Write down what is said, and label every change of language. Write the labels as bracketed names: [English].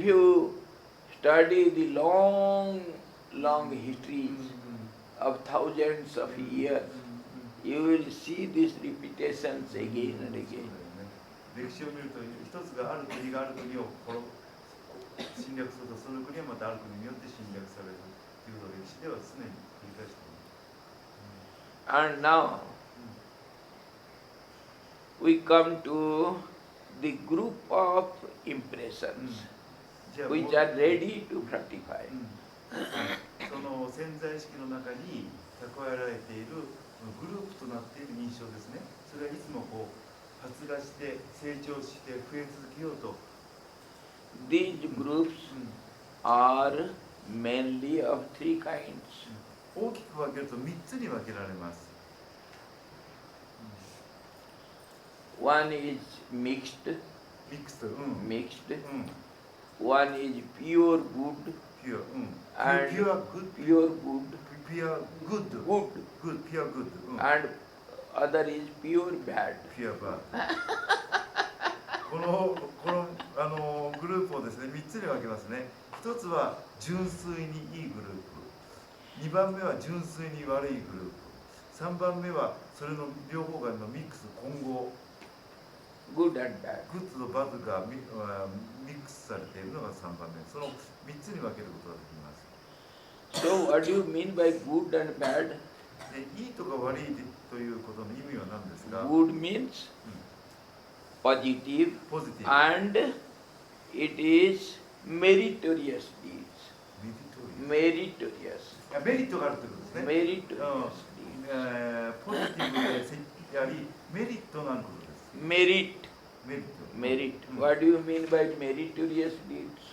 [English] If you study the long histories of thousands of years, you will see these repetitions again and again. [Japanese] 歴史を見ると一つがある国がある国を侵略するとその国はまたある国によって侵略されるということを歴史では常に繰り返しています。 [English] And now we come to the group of impressions [Japanese] じゃあ [English] which are ready to fructify. [Japanese] その潜在意識の中に蓄えられているグループとなっている印象ですね。それはいつもこう発芽して成長して増え続けようと [English] These groups are mainly of three kinds. [Japanese] 大きく分けると3つに分けられます。 [English] One is mixed, [Japanese] ミックス、うん、 [English] mixed. うん、 One is pure good, [Japanese] ピュア、うん、 [English] And- [Japanese] ピュアグッド、 [English] pure good, [Japanese] ピュアグッド、 [English] good, [Japanese] グッド、ピュアグッド、うん、 [English] and other is pure bad. [Japanese] ピュアバーこのグループをですね3つに分けますね。 1つは純粋にいいグループ、2番目は純粋に悪いグループ、3番目はそれの両方がのミックス混合、 [English] Good and bad. [Japanese] グッドとバッドがミックスされているのが3番目、その3つに分けることができます。 [English] So what do you mean by good and bad? [Japanese] でいいとか悪いということの意味は何ですか？ [English] Good means positive [Japanese] ポジティブ、 [English] and it is meritorious deeds. [Japanese] メリトリ [English] Meritorious. [Japanese] アメリットがあるということですね。 [English] Meritorious deeds. [Japanese] ポジティブでありメリットがあることです。 [English] Merit. [Japanese] メリット。 [English] Merit. うん What do you mean by meritorious deeds?